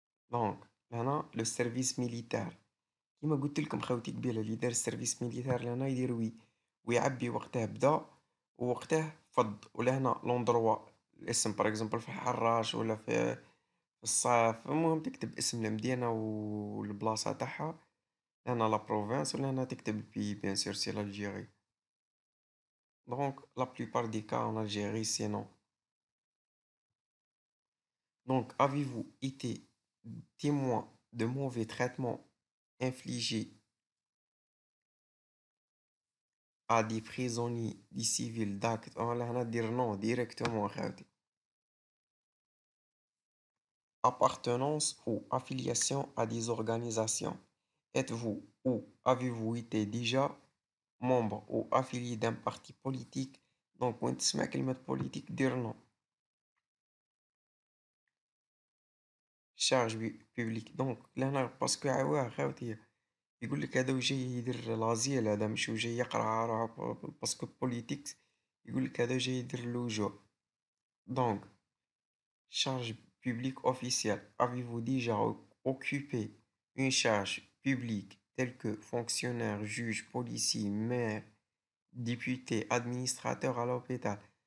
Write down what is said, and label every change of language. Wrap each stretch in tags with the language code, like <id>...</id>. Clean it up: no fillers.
<ar>دونك لهنا لو سيرفيس ميليتير كيما قلت لكم خاوتي قبيله اللي دار السيرفيس ميليتير لهنا يدير وي ويعبي وقته بدا ووقته فض ولهنا لوندروا الاسم باغ اكزومبل في الحراش ولا في الصيف المهم تكتب اسم المدينة والبلاصة تاعها. هنا لا بروفانس ولهنا تكتب بي بيان سور سي l'Algérie.</ar> <fr>Donc la plupart des cas en Algérie c'est non. Donc avez-vous été témoin de mauvais traitements infligés à des prisonniers, des civils d'actes</fr> <ar>لهنا دير</ar> <fr>non directement خاوتي. Appartenance ou affiliation à des organisations. Êtes-vous ou avez-vous été déjà membre ou affilié d'un parti politique. Donc</fr> <ar>وين تسمع كلمة</ar> <fr>politique دير non. charge publique.</fr> <ar>Donc لهنا باسكو عواه خاوتي يقول لك هذا وجاي يدير لازيل هذا مش وجاي يقرا راه باسكو بوليتيك يقول لك هذا جاي يدير اللجوء.</ar> <fr>Donc charge publique officielle. Avez-vous déjà occupé une charge publique telle que fonctionnaire, juge, policier, maire, député, administrateur à l'hôpital.</fr>